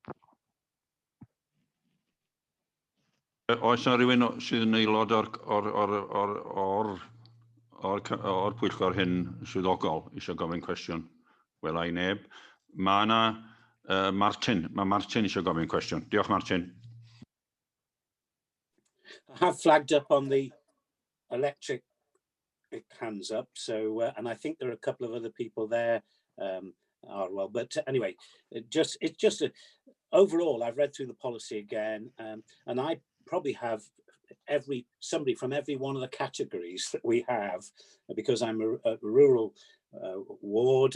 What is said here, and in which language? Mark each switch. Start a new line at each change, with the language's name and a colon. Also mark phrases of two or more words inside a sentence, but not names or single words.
Welsh: Oes yna rhywun sydd yn aelod o'r Pwyllgor hyn swyddogol eisiau gofyn cwestiwn? Wel, ai neb. Mae yna Martin. Mae Martin eisiau gofyn cwestiwn. Diolch, Martin.
English: I have flagged up on the electric hands up, so and I think there are a couple of other people there well, but anyway, it's just overall I've read through the policy again, and I probably have somebody from every one of the categories that we have, because I'm a rural ward.